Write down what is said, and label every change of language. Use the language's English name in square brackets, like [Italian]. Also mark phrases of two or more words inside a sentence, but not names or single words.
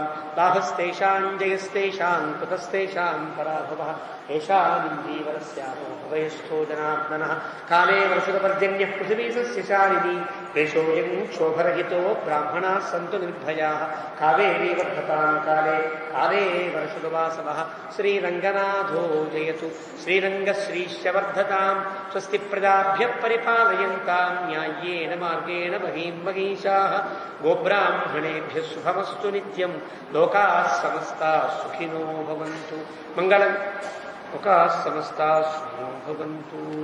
[Sanskrit] లాభస్తేషాం జయస్తేషాం కుతస్తేషాం పరాభవః ఏషామిందీవరస్యామో భవయస్థో జనార్దనః. కాలే వర్షపర్జన్యః పృథివీ సస్యశాలినీ దేశోऽयं క్షోభరహితో బ్రాహ్మణాः సంతు నిర్భయాः. కావేరీ వర్ధతాం కాలే, కాలే వర్షదువాసవః. శ్రీరంగనాథో జయతు, శ్రీరంగశ్రీశ్చ వర్ధతాం. స్వస్తి ప్రజాభ్యః పరిపాలయంతాం న్యాయ్యేన మార్గేణ మహీం మహీషాః. గోబ్రాహ్మణేభ్యः శుభమస్తు నిత్యం. లోకాः సమస్తాः సుఖినో భవంతు. మంగళం. లోకాः సమస్తాः సుఖినో భవంతు.